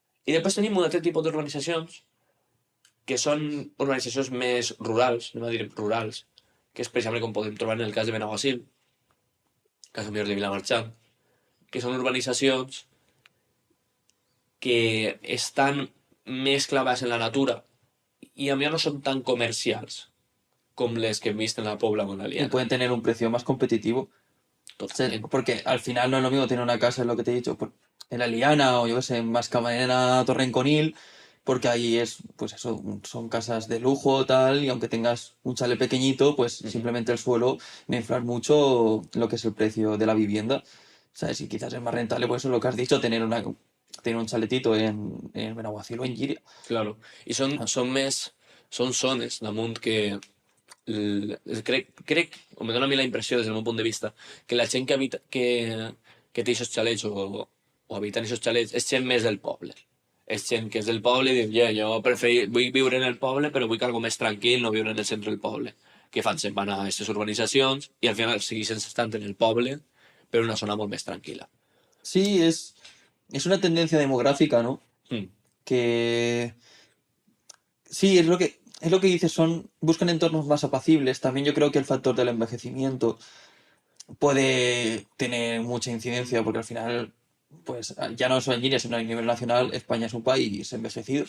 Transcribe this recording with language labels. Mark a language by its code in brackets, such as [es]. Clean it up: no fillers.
[ca] I després tenim un altre tipus d'urbanitzacions que són urbanitzacions més rurals, anem a dir rurals, que és, per exemple, com podem trobar en el cas de Benaguasil, cas millor de Vilamarxant, que són urbanitzacions que estan més clavades en la natura i a mi no són tan comercials com les que hem vist en la Pobla o en la [es] Y [ca] Liana. [es] pueden tener un precio más competitivo. [ca] Totalment. [es] Porque al final no es lo mismo tener una casa, es lo que te he dicho, en la Liana o yo qué sé, en Mascamarena, Torrenconil, porque ahí es, pues eso, son casas de lujo, tal, y aunque tengas un chalet pequeñito, pues simplemente el suelo va a inflar mucho lo que es el precio de la vivienda, ¿sabes? Y quizás es más rentable, pues eso es lo que has dicho, tener un chaletito en Benaguacil o en Llíria. Claro. [ca] I són zones damunt que crec, o me dona a mi la impressió des del meu punt de vista, que la gent que té aquests xalets o habita en aquests xalets és gent més del poble. És gent que és del poble i diu, jo vull viure en el poble però vull que algo més tranquil, no viure en el centre del poble. Què fan? Se'n van a aquestes urbanitzacions i al final segueixen estant en el poble però en una zona molt més tranquil·la. [es] Sí, es una tendencia demográfica, ¿no? Mm. Que sí, es lo que dices, buscan entornos más apacibles. También yo creo que el factor del envejecimiento puede tener mucha incidencia, porque al final, pues ya no solo en Guinea, sino a nivel nacional, España es un país envejecido.